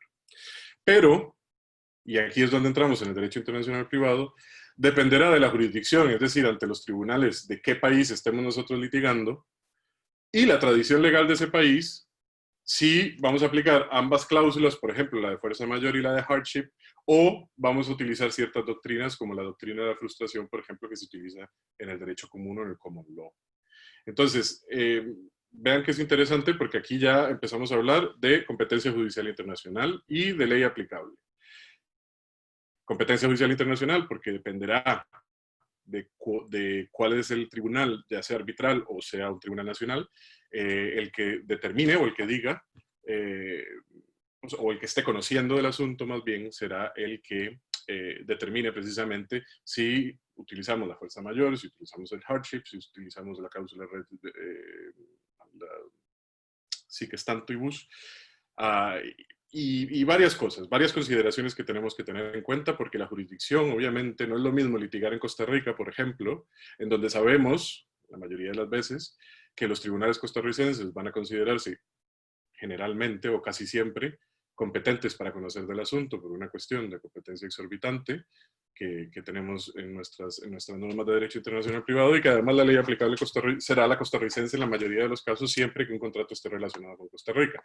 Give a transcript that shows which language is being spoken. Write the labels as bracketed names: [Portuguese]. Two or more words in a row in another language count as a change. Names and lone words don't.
[Spanish] Pero, y aquí es donde entramos en el derecho internacional privado, dependerá de la jurisdicción, es decir, ante los tribunales de qué país estemos nosotros litigando, y la tradición legal de ese país, si vamos a aplicar ambas cláusulas, por ejemplo, la de fuerza mayor y la de hardship, o vamos a utilizar ciertas doctrinas, como la doctrina de la frustración, por ejemplo, que se utiliza en el derecho común o en el [English] common law. [Spanish] Entonces, vean que es interesante porque aquí ya empezamos a hablar de competencia judicial internacional y de ley aplicable. Competencia judicial internacional porque dependerá de cuál es el tribunal, ya sea arbitral o sea un tribunal nacional, el que determine o el que diga, o el que esté conociendo del asunto más bien, será el que determine precisamente si utilizamos la fuerza mayor, si utilizamos el hardship, si utilizamos la cláusula [Latin] sic stantibus, [Spanish] y varias cosas, varias consideraciones que tenemos que tener en cuenta, porque la jurisdicción obviamente no es lo mismo litigar en Costa Rica, por ejemplo, en donde sabemos, la mayoría de las veces, que los tribunales costarricenses van a considerarse generalmente o casi siempre competentes para conocer del asunto por una cuestión de competencia exorbitante que tenemos en nuestras normas de derecho internacional privado, y que además la ley aplicable será la costarricense en la mayoría de los casos, siempre que un contrato esté relacionado con Costa Rica.